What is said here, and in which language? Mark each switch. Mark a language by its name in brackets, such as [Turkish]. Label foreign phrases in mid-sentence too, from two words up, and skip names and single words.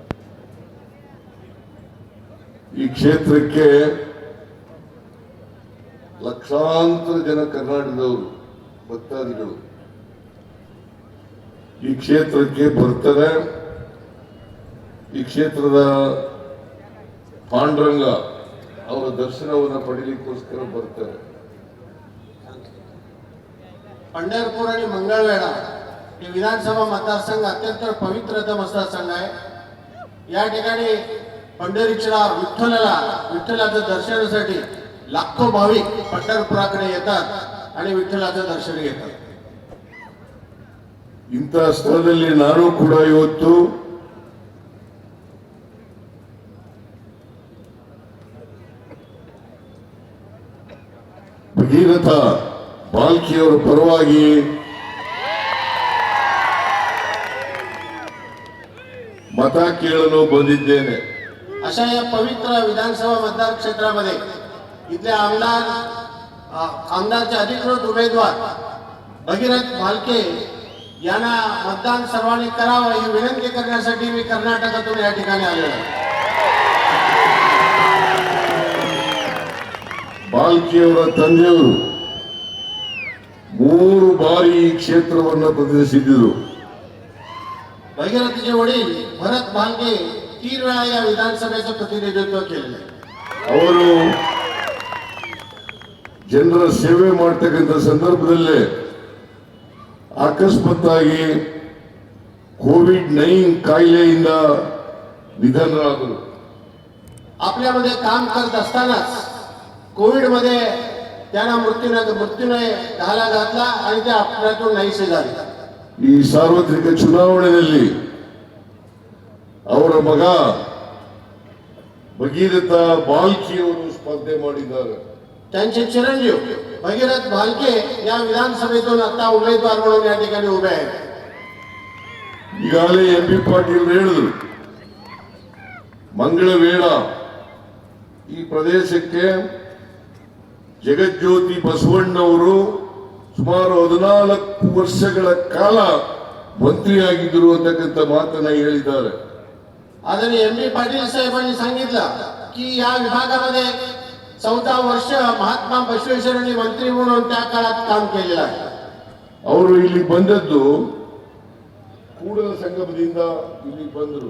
[Kannada] ಈ ಕ್ಷೇತ್ರಕ್ಕೆ ಲಕ್ಷಾಂತರ ಜನ ಕರ್ನಾಟಕದವರು ಭಕ್ತಾದಿಗಳು ಈ ಕ್ಷೇತ್ರಕ್ಕೆ ಬರ್ತಾರೆ. ಈ ಕ್ಷೇತ್ರದ ಪಾಂಡುರಂಗ ಅವರ ದರ್ಶನವನ್ನು ಪಡೆಯಲಿಕ್ಕೋಸ್ಕರ ಬರ್ತಾರೆ. [Marathi] पंढरपूर आणि मंगळवेढा हे विधानसभा मतदारसंघ अत्यंत पवित्र मतदारसंघ आहे. या ठिकाणी पंढरीच्या विठ्ठलाचं दर्शनासाठी लाखो भाविक पंढरपुराकडे येतात आणि विठ्ठलाचं दर्शन घेतात. [Kannada] ಇಂತಹ ಸ್ಥಳದಲ್ಲಿ ನಾನು ಕೂಡ ಇವತ್ತು ಭಗೀರಥ ಬಾಲ್ಕಿಯವರ ಪರವಾಗಿ ಮತ ಕೇಳಲು ಬಂದಿದ್ದೇನೆ. [Marathi] अशा या पवित्र विधानसभा मतदार क्षेत्रामध्ये इथले आमदारचे अधिकृत उमेदवार भगीरथ भालके यांना मतदान सर्वांनी करावं ही विनंती करण्यासाठी मी कर्नाटकातून या ठिकाणी आलेलो आहे. [Kannada] ಬಾಲ್ಕಿಯವರ ತಂದೆಯವರು 3 ಬಾರಿ ಈ ಕ್ಷೇತ್ರವನ್ನು ಪ್ರತಿನಿಧಿಸಿದ್ದರು. [Marathi] भगीरथचे वडील भरत भालके 3 वेळा या विधानसभेचं प्रतिनिधित्व केलेलं आहे. [Kannada] ಅವರು ಜನರ ಸೇವೆ ಮಾಡ್ತಕ್ಕಂಥ ಸಂದರ್ಭದಲ್ಲೇ ಅಕಸ್ಮಾತ್ತಾಗಿ ಕೋವಿಡ್-19 ಕಾಯಿಲೆಯಿಂದ ನಿಧನರಾದರು. [Marathi] आपल्यामध्ये काम करत असतानाच कोविड मध्ये त्यांना मृत्यूने घाला घातला आणि ते आपल्यातून नाहीसे झाले. [Kannada] ಈ ಸಾರ್ವತ್ರಿಕ ಚುನಾವಣೆಯಲ್ಲಿ ಅವರ ಮಗ ಭಗೀರಥ ಬಾಲ್ಕಿಯವರು ಸ್ಪರ್ಧೆ ಮಾಡಿದ್ದಾರೆ. [Marathi] त्यांचे चिरंजीव भगीरथ भालके या विधानसभेतून आता उमेदवार म्हणून या ठिकाणी उभे आहेत. [Kannada] ಈಗಾಗಲೇ ಎಂ.ಬಿ. ಪಾಟೀಲ್ ಹೇಳಿದ್ರು, ಮಂಗಳವೇಳ ಈ ಪ್ರದೇಶಕ್ಕೆ ಜಗಜ್ಯೋತಿ ಬಸವಣ್ಣವರು ಸುಮಾರು 14 ವರ್ಷಗಳ ಕಾಲ ಮಂತ್ರಿಯಾಗಿದ್ದರು ಅಂತಕ್ಕಂಥ ಮಾತನ್ನ ಹೇಳಿದ್ದಾರೆ. [Marathi] आदरणीय एम.बी. पाटील साहेबांनी सांगितलं की या विभागामध्ये 14 वर्ष महात्मा बसवेश्वरांनी मंत्री म्हणून त्या काळात काम केलेलं आहे. [Kannada] ಅವರು ಇಲ್ಲಿ ಬಂದದ್ದು ಕೂಡಲ ಸಂಗಮದಿಂದ ಇಲ್ಲಿ ಬಂದರು.